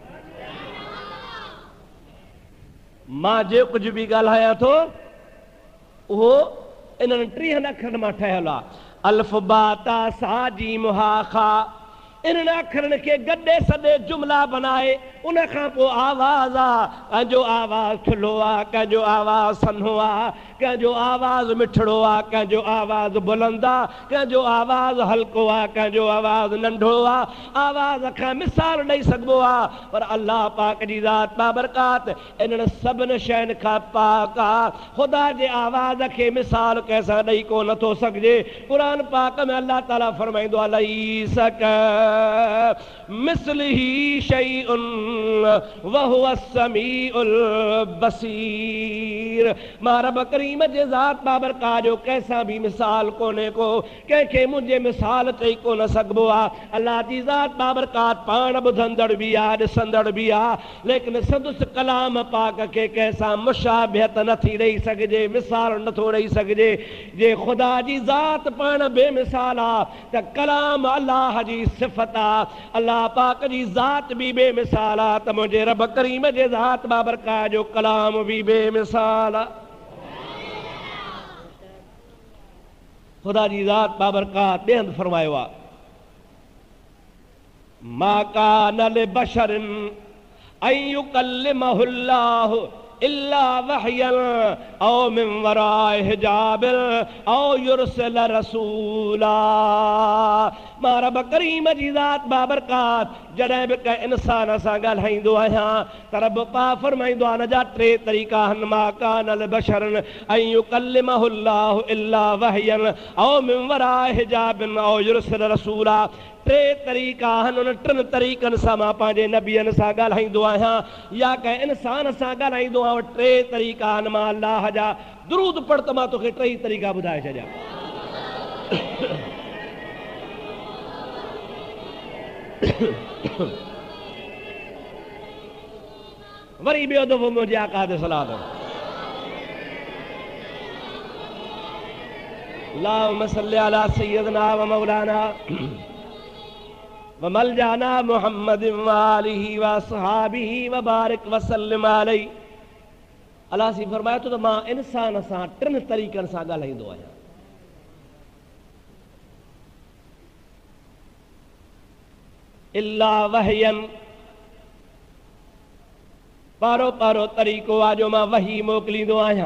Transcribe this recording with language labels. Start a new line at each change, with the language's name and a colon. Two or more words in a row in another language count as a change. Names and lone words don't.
Sindhi: मां जे कुझु बि ॻाल्हायां थो उहो इन्हनि 3 अखरनि मां ठहियलु आहे, अल्फ बा ता सा जीम हा खा, इन्हनि अखरनि खे गॾे सॾे जुमला बनाए उन खां पोइ आवाज़ आहे, कंहिंजो आवाज़ थुल्हो आहे, कंहिंजो आवाज़ सन्हो आहे, कंहिंजो आवाज़ मिठड़ो आहे, कंहिंजो आवाज़ बुलंद आहे, कंहिंजो आवाज़ हल्को आहे, कंहिंजो आवाज़ नंढो आहे। आवाज़ खां मिसाल ॾेई सघिबो आहे, पर अलाह पाक जी ज़ात बाबरकात इन्हनि सभिनी शयुनि खां पाक आहे। ख़ुदा जे आवाज़ खे मिसाल कंहिंसां ॾेई कोन नथो सघिजे। क़ुर पाक में अलाह ताला फरमाईंदो आहे
Arabic: ليس مثله شيء وهو السميع البصير.
Sindhi: मां रब करीम जे ज़ात बाबरकात जो कंहिंसां बि मिसाल कोन्हे को, कंहिंखे मुंहिंजे मिसाल चई कोन सघिबो आहे। अलाह जी ज़ात बाबरकात पाण ॿुधंदड़ बि आहे, ॾिसंदड़ बि आहे, लेकिन संदसि कलाम पाक खे कंहिंसां मुशाबिहत नथी ॾेई सघिजे, मिसाल नथो ॾेई सघिजे। जे ख़ुदा जी ज़ात पाण बेमिसाल आहे त कलाम अलाह जी सिफ़त आहे, अलाह पाक जी ज़ात बि बेमिसाल आहे, त मुंहिंजे रब करीम जे ज़ात बाबरकात जो कलाम बि बेमिसाल आहे। ख़ुदा जी ज़ात बाबरकात ॿिए हंधि फरमायो आहे
Arabic: ما كان لبشر أن يكلمه الله إلا وحيا أو من وراء حجاب أو يرسل رسولا.
Sindhi: मां रब करीम जी ज़ात बाबरकात जॾहिं बि कंहिं इंसान सां ॻाल्हाईंदो आहियां त रब पाक फरमाईंदो आहे, हिन जा टे तरीक़ा आहिनि।
Arabic: ما كان لبشر أن يكلمه الله إلا وحيا أو من وراء حجاب أو يرسل رسولا.
Sindhi: टे तरीक़ा आहिनि, उन टिनि तरीक़नि सां मां पंहिंजे नबियनि सां ॻाल्हाईंदो आहियां या कंहिं इंसान सां ॻाल्हाईंदो आहियां। टे तरीक़ा आहिनि मां अलाह जा। दुरूद पढ़ त मां तोखे टई तरीक़ा ॿुधाए छॾियां। वरी ॿियो दफ़ो मुंहिंजे आका ते सलात
Arabic: اللهم صل على سيدنا ومولانا وملجانا محمد وآله وأصحابه وبارك وسلم عليه.
Sindhi: अलाह सी फरमाए थो त मां इंसान सां टिनि तरीक़नि सां ॻाल्हाईंदो आहियां।
Arabic: إلا وحيا,
Sindhi: पहिरों तरीक़ो आहे जो मां वही मोकिलींदो आहियां।